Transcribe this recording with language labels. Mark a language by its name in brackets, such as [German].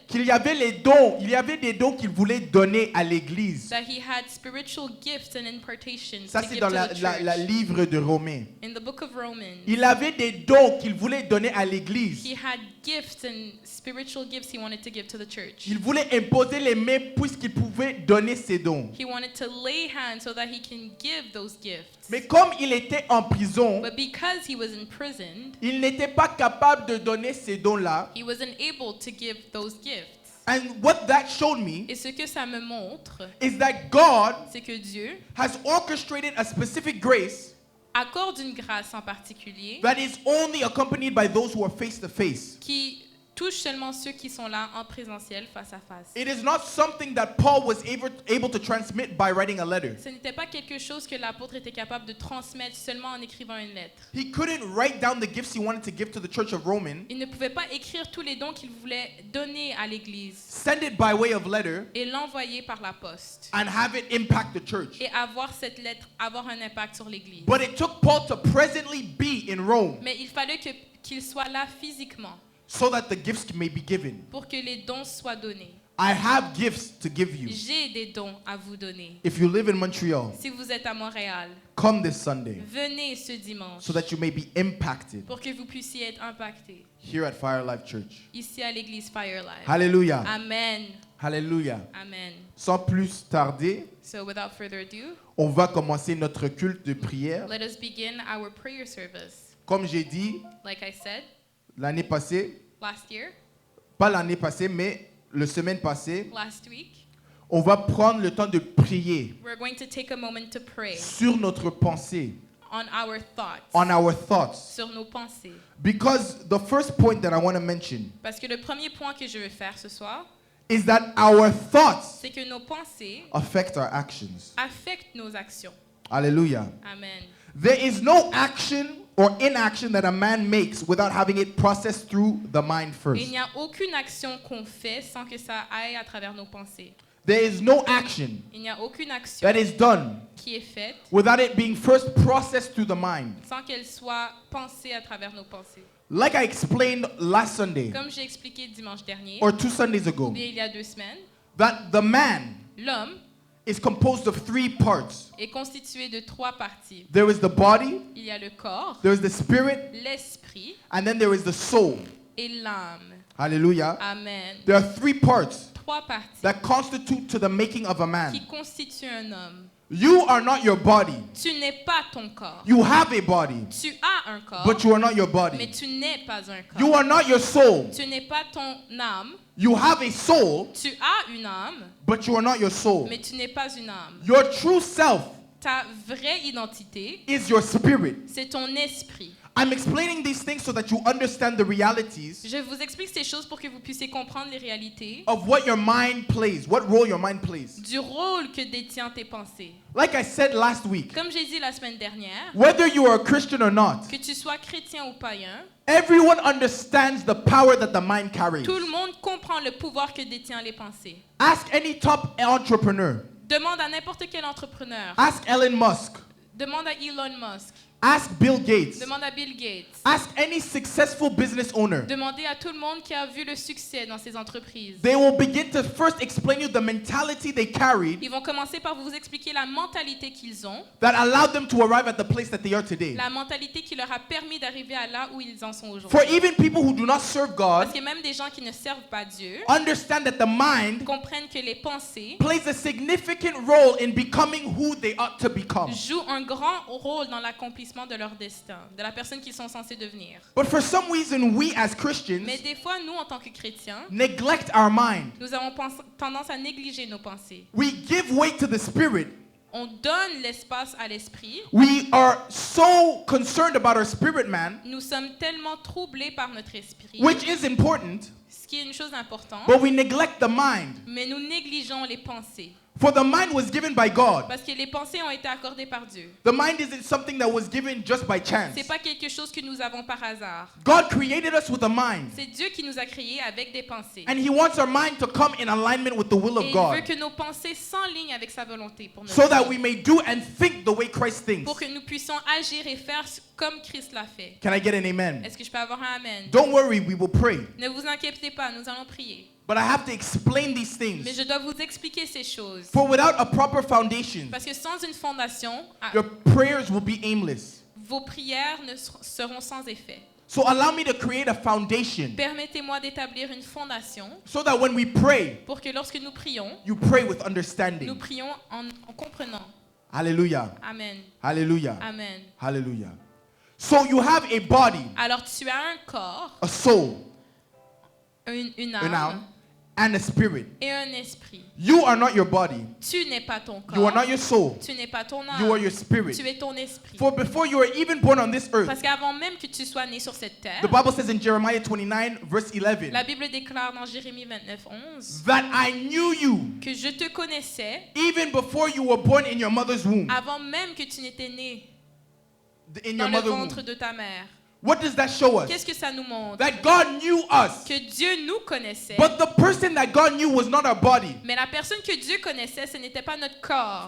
[French] qu'il y avait les dons, il y avait des dons qu'il voulait donner à l'église. [English] that he had spiritual gifts and impartations [French] Ça [English] to [French] c'est [English] give [French] dans [English] to the church. [French] la livre de Romains. [English] In the book of Romans, [French] Il avait des dons qu'il voulait donner à l'église. [English] he had gifts and spiritual gifts he wanted to give to the church. [French] Il voulait imposer les mains puisqu'il pouvait donner ses dons. [English] He wanted to lay hands so that he can give those gifts. [French] Mais comme il était en prison, [English] But because he was imprisoned, [French] il n'était pas capable de donner ces dons-là. [English] he wasn't able to give those gifts. And what that showed me [French] Et ce que ça me montre, [English] is that God [French] c'est que Dieu [English] has orchestrated a specific grace [French] accorde une grâce en particulier [English] that is only accompanied by those who are face to face. [French] qui touche seulement ceux qui sont là en présentiel face à face. [English] It is not something that Paul was able to transmit by writing a letter. [French] Ce n'était pas quelque chose que l'apôtre était capable de transmettre seulement en écrivant une lettre. [English] He couldn't write down the gifts he wanted to give to the church of Rome, [French] Il ne pouvait pas écrire tous les dons qu'il voulait donner à l'Église [English] send it by way of letter, [French] et l'envoyer par la poste [English] and have it impact the church. [French] et avoir cette lettre avoir un impact sur l'Église. [English] But it took Paul to presently be in Rome [French] Mais il fallait qu'il soit là physiquement [English] so that the gifts may be given. [French] pour que les dons soient donnés. [English] I have gifts to give you. [French] J'ai des dons à vous donner. [English] If you live in Montreal, [French] Si vous êtes à Montréal, [English] come this Sunday [French] venez ce dimanche [English] so that you may be impacted [French] pour que vous puissiez être impactés [English] here at Fire Life Church. [French] ici à l'église Fire Life. Hallelujah. Amen. Hallelujah. Amen. Sans plus tarder, [English] So without further ado, [French] on va commencer notre culte de prière. [English] let us begin our prayer service. [French] Comme j'ai dit [English] Like I said [French] l'année passée, [English] last year, [French] pas l'année passée, mais la semaine passée, [English] last week, [French] on va prendre le temps de prier [English] we're going to take a moment to pray [French] sur notre pensée, [English] on our thoughts, on our thoughts. [French] sur nos pensées. [English] Because the first point that I want to mention [French] Parce que le premier point que je veux faire ce soir, [English] is that our thoughts [French] c'est que nos pensées [English] affect our actions. [French] affectent nos actions. Hallelujah. Amen. [English] There is no action or inaction that a man makes without having it processed through the mind first. [French] n'y a aucune action qu'on fait sans que ça aille à travers nos pensées. [English] There is no action [French] Il n'y a aucune action [English] that is done [French] qui est faite [English] without it being first processed through the mind. [French] sans qu'elle soit pensée à travers nos pensées. [English] Like I explained last Sunday [French] Comme j'ai expliqué dimanche dernier, [English] or 2 Sundays [French] ou [English] ago, [French] bien il y a 2 semaines, [English] that the man [French] l'homme [English] is composed of 3 parts. [French] est constitué de 3 parties. [English] There is the body, [French] Il y a le corps, [English] there is the spirit, [French] l'esprit [English] and then there is the soul. [French] et l'âme. Hallelujah. Amen. [English] There are 3 parts [French] 3 parties [English] that constitute to the making of a man. [French] qui constituent un homme. [English] You are not your body. [French] Tu n'es pas ton corps. [English] You have a body, [French] Tu as un corps, [English] but you are not your [French] mais [English] body. [French] tu n'es pas un corps. [English] You are not your soul. [French] Tu n'es pas ton âme. [English] You have a soul, [French] Tu as une âme, [English] but you are not your soul. [French] mais tu n'es pas une âme. [English] Your true self [French] Ta vraie identité, [English] is your spirit. [French] c'est ton esprit. [English] I'm explaining these things so that you understand the realities [French] Je vous explique ces choses pour que vous puissiez comprendre les réalités [English] of what your mind plays, what role your mind plays. [French] du rôle que détient tes pensées. [English] Like I said last week, [French] Comme j'ai dit la semaine dernière, [English] whether you are a Christian or not, [French] que tu sois chrétien ou païen, [English] everyone understands the power that the mind carries. [French] tout le monde comprend le pouvoir que détient les pensées. [English] Ask any top entrepreneur. [French] Demande à n'importe quel entrepreneur. [English] Ask Elon Musk. [French] Demande à Elon Musk. [English] Ask Bill Gates. [French] Demande à Bill Gates. [English] Ask any successful business owner. [French] Demandez à tout le monde qui a vu le succès dans ces entreprises. [English] They will begin to first explain you the mentality they carried [French] Ils vont commencer par vous expliquer la mentalité qu'ils ont, [English] that allowed them to arrive at the place that they are today. [French] la mentalité qui leur a permis d'arriver à là où ils en sont aujourd'hui. [English] For even people who do not serve [French] Parce [English] God [French] que même des gens qui ne servent pas Dieu [English] understand that the mind [French] comprennent que les pensées [English] plays a significant role in becoming who they ought to become. [French] jouent un grand rôle dans l'accomplissement de leur destin, de la personne qu'ils sont censés devenir. [English] But for some reason, we as Christians [French] Mais des fois, nous, en tant que chrétiens, [English] neglect our mind. [French] nous avons tendance à négliger nos pensées. [English] We give way to the Spirit. [French] On donne l'espace à l'esprit. [English] We are so concerned about our spirit man, [French] Nous sommes tellement troublés par notre esprit, [English] which is important, [French] ce qui est une chose importante, [English] but we neglect the mind. [French] mais nous négligeons les pensées. [English] For the mind was given by God. [French] Parce que les pensées ont été accordées par Dieu. [English] The mind isn't something that was given just by chance. [French] C'est pas quelque chose que nous avons par hasard. [English] God created us with a mind, [French] C'est Dieu qui nous a créés avec des pensées. [English] and He wants our mind to come in alignment with the will [French] Et [English] of [French] il veut [English] God, [French] que nos pensées s'enlignent avec sa volonté pour notre [English] so that [French] vie. [English] we may do and think the way Christ thinks. [French] Pour que nous puissions agir et faire comme Christ l'a fait. [English] Can I get an amen? [French] Est-ce que je peux avoir un amen? [English] Don't worry, we will pray. [French] Ne vous inquiétez pas, nous allons prier. [English] But I have to explain these [French] Mais [English] things. [French] je dois vous expliquer ces choses. [English] For without a proper foundation, [French] Parce que sans une fondation, [English] your prayers will be aimless. [French] vos prières seront sans effet. [English] So allow me to create a foundation [French] Permettez-moi d'établir une fondation [English] so that when we pray, [French] pour que lorsque nous prions, [English] you pray with [French] nous [English] understanding. [French] prions en comprenant. Hallelujah. Amen. Hallelujah. Amen. [English] Hallelujah. So you have a body, [French] Alors tu as un corps, [English] a soul, [French] une [English] an [French] âme [English] âme, and a spirit. [French] et un esprit. [English] You are not your body. [French] Tu n'es pas ton [English] You are [French] corps. [English] not your soul. [French] Tu n'es pas ton [English] You are [French] âme. [English] your spirit. [French] Tu es ton esprit. [English] For before you were even born on this earth, [French] Parce qu'avant même que tu sois né sur cette terre, [English] the Bible says in Jeremiah 29, verse 11, [French] la Bible déclare dans Jérémie 29, 11 [English] that I knew you [French] que je te connaissais [English] even before you were born in your mother's womb. [French] avant même que tu n'étais né [English] In [French] dans [English] your [French] le [English] mother's [French] ventre [English] womb. [French] de ta mère. [English] What does that show us? [French] Qu'est-ce que ça nous montre? [English] That God knew us. [French] Que Dieu nous connaissait. [English] But the person that God knew was not our body. [French] Mais la personne que Dieu connaissait, ce n'était pas notre corps.